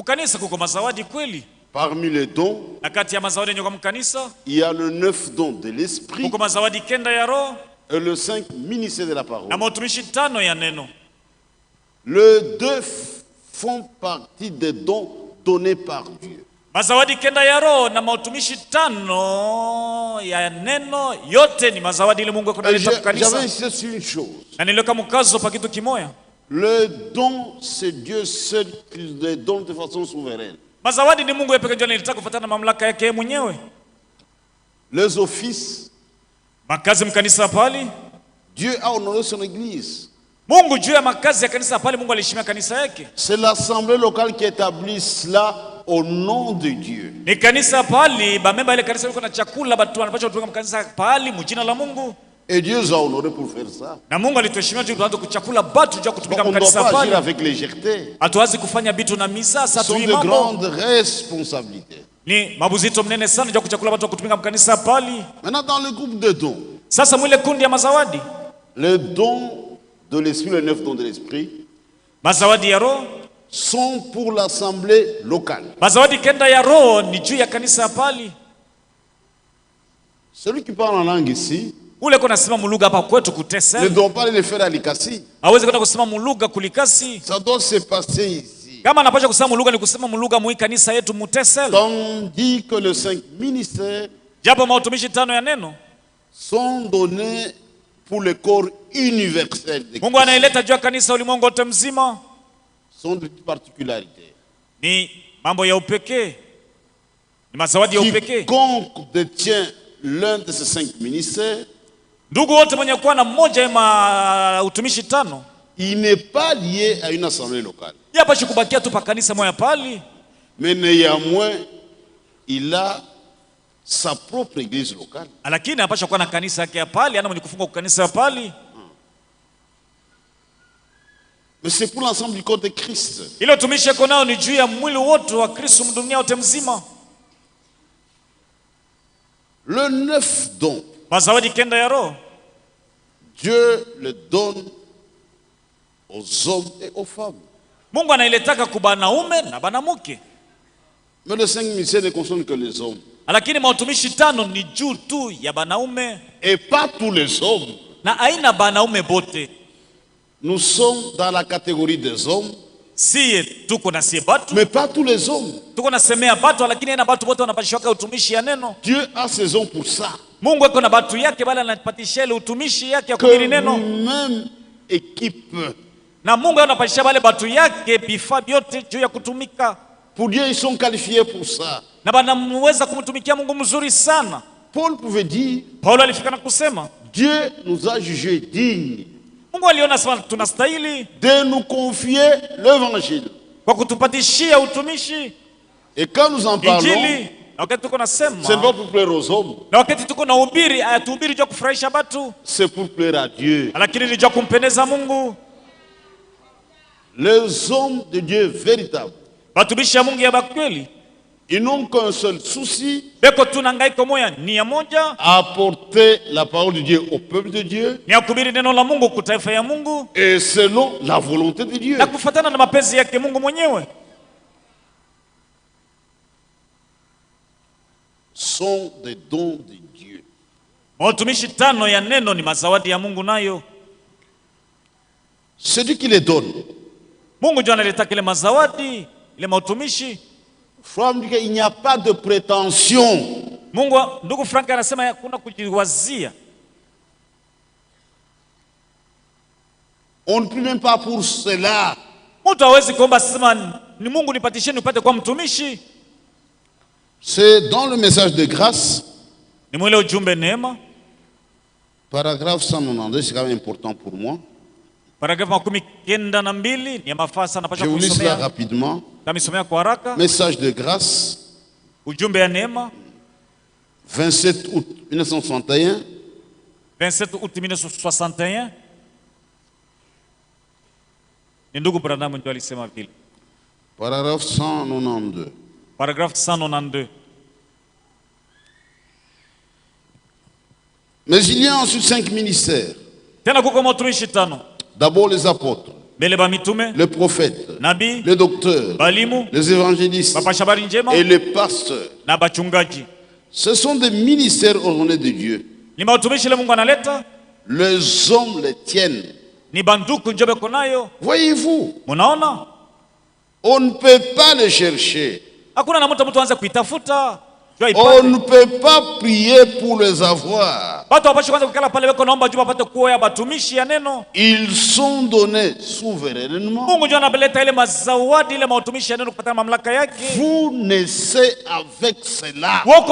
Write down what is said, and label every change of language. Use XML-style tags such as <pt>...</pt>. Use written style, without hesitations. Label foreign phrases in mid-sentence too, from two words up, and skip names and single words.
<fr>Parmi les dons, il y a le 9 dons de l'esprit et le 5 ministère de la parole. Les 2 font partie des dons donnés par Dieu.</fr> <sw>Mazawadi kenda ya roho na mautumishi 5 ya neno yote ni mazawadi ile Mungu akonaleta kwa kanisa.</sw> <fr>J'avais insisté sur une chose.</fr> <sw>Na niliweka mkazo pa kitu kimoja.</sw> <fr>Le don, c'est Dieu seul qui les donne de façon souveraine.</fr> <sw>Mazawadi ni Mungu yeye pekee ndiye anataka kufuatana na mamlaka yake mwenyewe.</sw> <fr>Les offices,</fr> <sw>makazi mkanisa pale,</sw> <fr>Dieu a honoré son église.</fr> <sw>Mungu juu ya makazi ya kanisa pale Mungu aliheshimia kanisa yake.</sw> <fr>C'est l'assemblée locale qui établit cela au nom de Dieu.</fr> <sw>Ni kanisa pale ba memba ile kanisa liko na chakula watu wanapaswa kutoka kanisa pale mjina la Mungu.</sw> <fr>Et Dieu nous a honoré pour faire ça.</fr> <sw>Na Mungu alituheshimia juu tuanze kuchakula batu juu kutumika kanisa pale.</sw> <fr>On ne doit pas agir avec légèreté.</fr> <sw>Hatuwezi kufanya vitu na misasa tu imambo.</sw> <fr>Ce sont de grandes responsabilités.</fr> <sw>Ni mabuzito mnene sana juu kuchakula watu kutumika kanisa pale.</sw> <fr>Maintenant dans le groupe de dons.</fr> <sw>Sasa mwile kundi ya mazawadi.</sw> <fr>Les dons de l'esprit, les 9 dons de l'esprit,</fr> <sw>mazawadi ya roho</sw> <fr>sont pour l'assemblée locale.</fr> <sw>Mazawadi kenda ya roho ni juu ya kanisa pale.</sw> <fr>Celui qui parle en langue ici,</fr> <sw>ule kona sema muluga hapa kwetu kutesa,</sw> <fr>ne doit pas le faire à Likasi.</fr> <sw>Hawezi kwenda kusema muluga kulikasi.</sw> <fr>Ça doit se passer ici.</fr> <sw>Kama anapaswa kusema muluga ni kusema muluga mwi kanisa yetu mutesel.</sw> <fr>Tandis que les 5 ministères,</fr> <sw>japo mautumishi 5 ya neno,</sw> <fr>sont donnés pour le corps universel de</fr> <sw>Mungu anaileta juu ya kanisa ulimwengu wote mzima.</sw> <fr>Sont de particularités.</fr> <sw>Ni mambo ya upekee. Ni mazawadi ya upekee.</sw> <fr>Quiconque détient l'un de ces 5 ministères,</fr> <sw>ndugu wote mwenye kuwa na mmoja ya utumishi 5,</sw> <fr>il n'est pas lié à une assemblée locale.</fr> <sw>Yapashi kubakia tu pa kanisa moja pale.</sw> <fr>Mais néanmoins, il a sa propre église locale.</fr> <sw>Lakini anapaswa kuwa na kanisa yake pale, ana mwenye kufunga kwa kanisa pale.</sw> <fr>Mais c'est pour l'ensemble du corps de Christ.</fr> <sw>Ile utumishi yako nao ni juu ya mwili wote wa Kristo dunia yote mzima.</sw> <fr>Le 9 don,</fr> <sw>mazawadi kenda ya roho,</sw> <fr>Dieu le donne aux hommes et aux femmes.</fr> <sw>Mungu anailetaka kwa banaume na banamuke.</sw> <fr>Mais les 5 ministères ne concernent que les hommes.</fr> <sw>Lakini mautumishi 5 ni juu tu ya banaume.</sw> <fr>Et pas tous les hommes.</fr> <sw>Na aina banaume bote.</sw> <fr>Nous sommes dans la catégorie des hommes.</fr> <sw>Siye tuko na siye batu.</sw> <fr>Mais pas tous les hommes.</fr> <sw>Tuko na semea batu lakini aina batu bote wanapashwa utumishi ya neno.</sw> <fr>Dieu a ses hommes pour ça.</fr> <sw>Mungu yuko na batu yake bali anapatisha ile utumishi yake ya kuhubiri neno.</sw> <fr>Même équipe.</fr> <sw>Na Mungu anapatisha wale batu yake vifaa vyote juu ya kutumika.</sw> <fr>Pour Dieu, ils sont qualifiés pour ça.</fr> <sw>Na banamweza kumtumikia Mungu mzuri sana.</sw> <fr>Paul pouvait dire,</fr> <sw>Paulo alifika na kusema,</sw> <fr>Dieu nous a jugés dignes.</fr> <sw>Mungu aliona sana tunastahili</sw> <fr>de nous confier l'évangile.</fr> <sw>Kwa kutupatishia utumishi.</sw> <fr>Et quand nous en parlons,</fr> <sw>Injili, wakati tuko nasema,</sw> <fr>c'est pas pour plaire aux hommes.</fr> <sw>Na wakati tuko na hubiri, ayatuhubiri juu kufurahisha watu.</sw> <fr>C'est pour plaire à Dieu.</fr> <sw>Lakini ni juu kumpendeza Mungu.</sw> <fr>Les hommes de Dieu véritables,</fr> <sw>watumishi ya Mungu ya bakweli,</sw> <fr>ils n'ont qu'un seul souci,</fr> <sw>beko tunangaiko moya ni ya moja,</sw> <fr>apporter la parole de Dieu au peuple de Dieu,</fr> <sw>ni kuhubiri neno la Mungu kwa taifa ya Mungu,</sw> <fr>et selon la volonté de Dieu.</fr> <sw>Na kufuatana na mapenzi yake Mungu mwenyewe.</sw> <fr>Sont des dons de Dieu.</fr> <sw>Watumishi 5 ya neno ni mazawadi ya Mungu nayo.</sw> <fr>Celui qui les donne,</fr> <sw>Mungu ndiye analeta kile mazawadi, ile mautumishi.</sw> <fr>Il n'y a pas de prétention.</fr> <sw>Mungu, ndugu Frank anasema hakuna kujiwazia.</sw> <fr>On ne prie même pas pour cela.</fr> <sw>Mtu hawezi kuomba sema ni Mungu nipatisheni upate kwa mtumishi.</sw> <fr>C'est dans le message de grâce.</fr> <sw>Ni mwele ujumbe neema.</sw> <fr>Paragraphe 192, c'est quand même important pour moi.</fr> <sw>Paragraphe 92 ni mafaa sana pasha kusomea.</sw> <fr>Je vous lis cela rapidement.</fr> <sw>Tamisomea kwa haraka.</sw> <fr>Message de grâce.</fr> <sw>Ujumbe ya neema.</sw> <fr>27 août 1961. 27 août 1961.</fr> <sw>Ni ndugu Branham ndio alisema vile.</sw> <fr>Paragraphe 192. Paragraphe 192. Mais il y a ensuite 5 ministères.</fr> <sw>Tena kuko matumishi 5.</sw> <fr>D'abord les apôtres, les prophètes, les docteurs, les évangélistes et les pasteurs. Ce sont des ministères ordonnés de Dieu. Les hommes les tiennent. Voyez-vous, on ne peut pas les chercher.</fr> <sw>Hakuna na mtu anze kuitafuta.</sw> <fr>On ne peut pas prier pour les avoir. Ils sont donnés souverainement. Vous naissez avec cela.</fr>